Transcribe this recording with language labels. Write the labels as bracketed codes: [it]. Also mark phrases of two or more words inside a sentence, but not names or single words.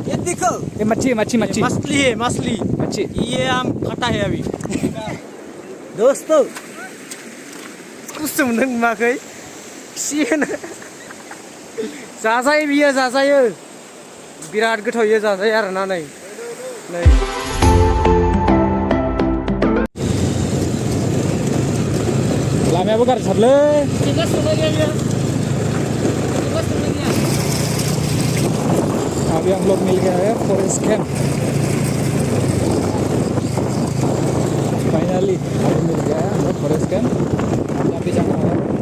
[hi] देखो ये मच्छी मच्छी मच्छी मछली है मछली मच्छी ये हम खाता है अभी दोस्तों [brx] कुछ मोनदों नुवाखै खुसियानो जाजायो बियो जाजायो बिराद गोथाव इयो जाजायो आरोना नै लामायाबो गाज्रिथारलै [hi] अभी हम लोग मिल गया है [en] forest camp [hi] फाइनली अभी मिल गया है हम लोग [en] forest camp [hi] यहाँ पे जाना है